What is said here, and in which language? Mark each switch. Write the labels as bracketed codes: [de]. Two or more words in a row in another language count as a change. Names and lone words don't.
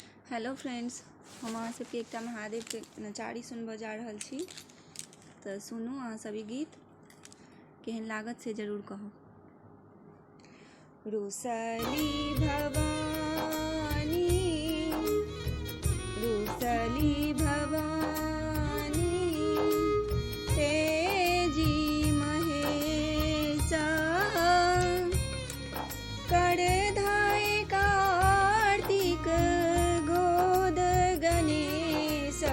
[en] hello friends, [mai] हम अहाँ सबके एकटा महादेव के नचारी सुनबऽ जा रहल छी। तो सुनू अहाँ सब ई गीत, केहन लागत से जरूर कहब। रुसली भवानी, रुसली भवानी, तेजी महेशा, कर धाय कार्तिक गोद गणेशा।